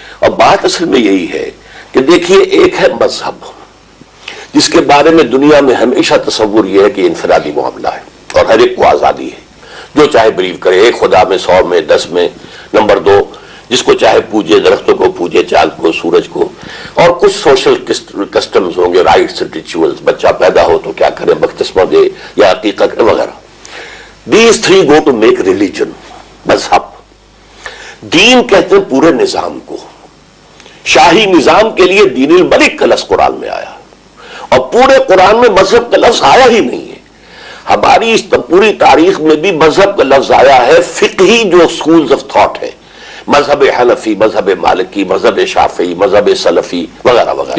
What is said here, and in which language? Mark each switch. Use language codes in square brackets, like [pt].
[hi] और बात असल में यही है कि देखिए, एक है मजहब जिसके बारे में दुनिया में हमेशा तस्वुर यह है कि इनफरादी मामला है और हर एक को आजादी है, जो चाहे बिलीव करे, एक खुदा में, 100 में, 10 में। नंबर 2, जिसको चाहे पूजे, दरख्तों को पूजे, चांद को, सूरज को। और कुछ सोशल कस्टम्स होंगे, राइट्स, रिचुअल्स, बच्चा पैदा हो तो क्या करे, बपतिस्मा दे या अकीका करे वगैरह। [en] These 3 go to make religion, मजहब। [hi] दीन कहते हैं पूरे निजाम को। शाही निजाम के लिए दीनुल मलिक का लफ्ज़ कुरान में आया और पूरे कुरान में मजहब का लफ्ज़ आया ही नहीं है। हमारी इस पूरी तारीख में भी मजहब का लफ्ज़ आया है फिक़ही जो स्कूल्स ऑफ थॉट है, मजहब हनफी, मजहब मालिकी, मजहब शाफी, मजहब सलफी वगैरह वगैरह।